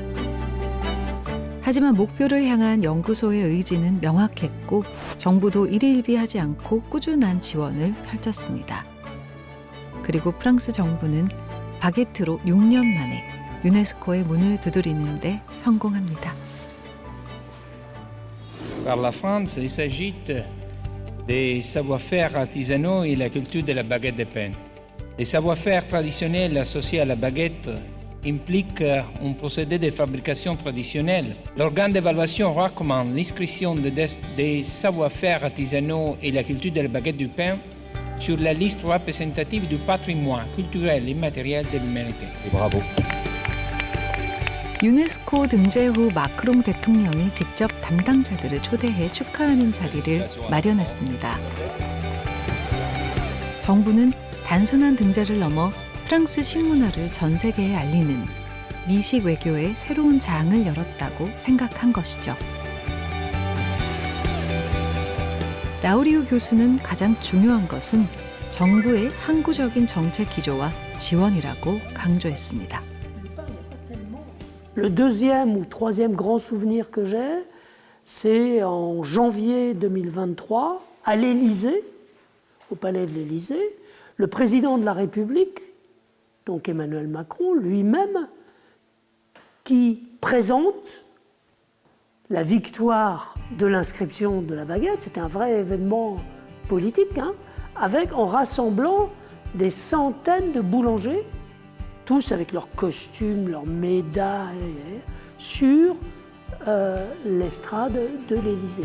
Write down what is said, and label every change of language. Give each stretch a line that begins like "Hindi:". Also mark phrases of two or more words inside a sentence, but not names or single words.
Korean: 하지만 목표를 향한 연구소의 의지는 명확했고 정부도 일희일비하지 않고 꾸준한 지원을 펼쳤습니다. 그리고 프랑스 정부는 바게트로 6년 만에 유네스코의 문을 두드리는데 성공합니다.
French: Par la France, il s'agit des savoir-faire artisanaux et la culture de la baguette de pain. Les savoir-faire traditionnels associés à la baguette impliquent un procédé de fabrication traditionnel. L'organe d'évaluation recommande l'inscription des savoir-faire artisanaux et la culture de la baguette du pain sur la liste représentative du patrimoine culturel immatériel de l'humanité. Bravo.
Korean: 유네스코 등재 후 마크롱 대통령이 직접 담당자들을 초대해 축하하는 자리를 마련했습니다. 정부는 단순한 등재를 넘어 프랑스 식문화를 전 세계에 알리는 미식 외교의 새로운 장을 열었다고 생각한 것이죠. 라우리우 교수는 가장 중요한 것은 정부의 항구적인 정책 기조와 지원이라고 강조했습니다.
French: Le deuxième ou troisième grand souvenir que j'ai, c'est en janvier 2023, à l'Élysée, au palais de l'Élysée, le président de la République, donc Emmanuel Macron, lui-même, qui présente la victoire de l'inscription de la baguette, c'était un vrai événement politique, hein, en rassemblant des centaines de boulangers, tous avec leurs costumes, leurs médailles, sur l'estrade de l'Élysée.